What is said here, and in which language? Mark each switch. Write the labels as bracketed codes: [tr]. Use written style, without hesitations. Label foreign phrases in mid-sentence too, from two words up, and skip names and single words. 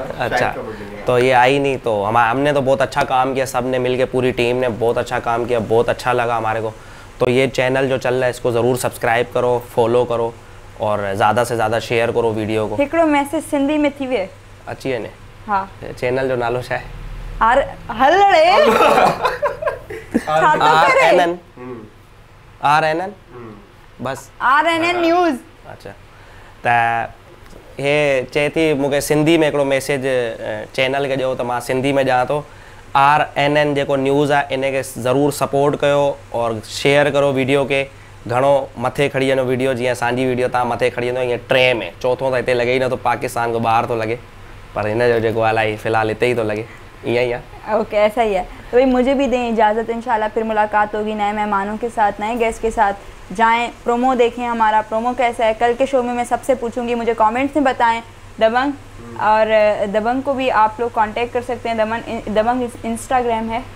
[ur] اچھا، تو یہ آئی نہیں، تو ہم نے تو بہت اچھا کام کیا، سب نے مل کے، پوری ٹیم نے بہت اچھا کام کیا، بہت اچھا لگا ہمارے کو. تو یہ چینل جو چل رہا ہے اس کو ضرور سبسکرائب کرو، فالو کرو اور زیادہ سے زیادہ شیئر کرو ویڈیو کو. [sd] हिकिड़ो मैसेज सिंधी में थी वे अच्छी है ने। हाँ, चैनल जो नालो छा है RNN बस RNN न्यूज़। अच्छा, त हे चए थी मूंखे सिंधी में हिकिड़ो मैसेज चैनल खे ॾियो, त मां सिंधी में ॾियां थो। RNN जेको न्यूज़ आहे इन खे ज़रूरु सपोर्ट कयो [ur] اور شیئر کرو ویڈیو کے. [sd] घणो मथे खड़ी वञो वीडियो, जीअं असांजी वीडियो तव्हां मथे खड़ी वेंदो, ईअं 3 में, चौथों त हिते लॻे ई नथो, पाकिस्तान खां ॿाहिरि थो लॻे, पर हिन जो जेको अलाई फ़िलहाल हिते ई थो लॻे, ईअं ई आहे। [ur] اوکے، ایسا ہی ہے. تو بھائی مجھے بھی دیں اجازت، انشاءاللہ پھر ملاقات ہوگی نئے مہمانوں کے ساتھ، نئے گیسٹ کے ساتھ. جائیں پرومو دیکھیں، ہمارا پرومو کیسا ہے۔ کل کے شو میں میں سب سے پوچھوں گی، مجھے کمنٹس میں بتائیں دبنگ. اور دبنگ کو بھی آپ لوگ کانٹیکٹ کر سکتے ہیں. دبنگ انسٹاگرام ہے?